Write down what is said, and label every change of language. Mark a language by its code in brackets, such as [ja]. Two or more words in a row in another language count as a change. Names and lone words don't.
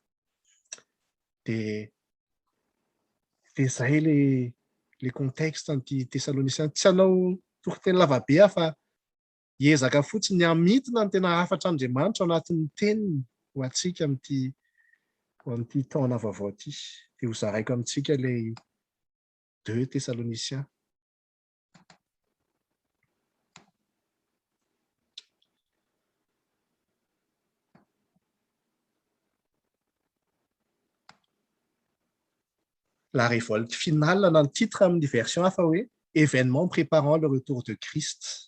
[mg] De zay [fr] le contexte [mg] anty Tesalonisiana, tsy anao toriteny lavabe fa hiezaka fotsiny hamitona ny tena hafatra Andriamanitra ao anatin'ny teniny ho antsika amin'ity taona vaovao ity. De ho zaraiko amintsika le 2 Thessaloniciens. [fr] La révolte finale dans le titre de version AFAWE, événement préparant le retour de Christ.